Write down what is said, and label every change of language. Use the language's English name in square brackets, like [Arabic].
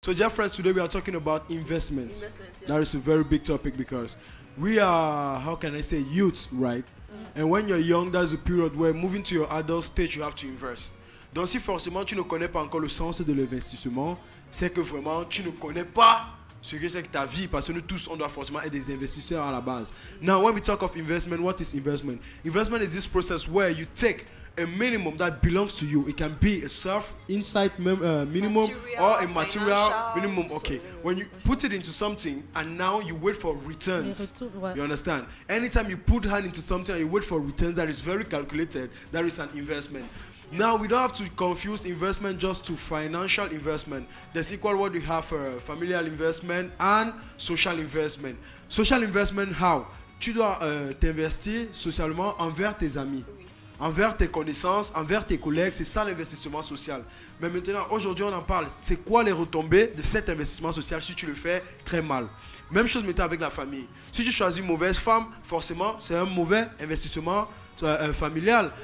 [English] So, dear friends, today we are talking about investments. Yeah. That is a very big topic because we are, how can I say, youth, right? And when you're young, that's a period where moving to your adult stage, you have to invest. [French] Donc, si forcément tu ne connais pas encore le sens de l'investissement, c'est que vraiment tu ne connais pas ce que c'est que ta vie, parce que nous tous, on doit forcément être des investisseurs à la base. [English] Now, when we talk of investment, what is investment? Investment is this process where you take a minimum that belongs to you. It can be a self insight minimum or a material minimum. Okay, when you put it into something and now you wait for returns. You understand? Anytime you put hand into something and you wait for returns, that is very calculated. That is an investment. Now, we don't have to confuse investment just to financial investment. There's equal what we have for familial investment and social investment. Social investment, how? [French] Tu dois t'investir socialement envers tes amis, envers tes connaissances, envers tes collègues. C'est ça l'investissement social. Mais maintenant, aujourd'hui, on en parle. C'est quoi les retombées de cet investissement social si tu le fais très mal? Même chose maintenant avec la famille. Si tu choisis une mauvaise femme, forcément, c'est un mauvais investissement familial.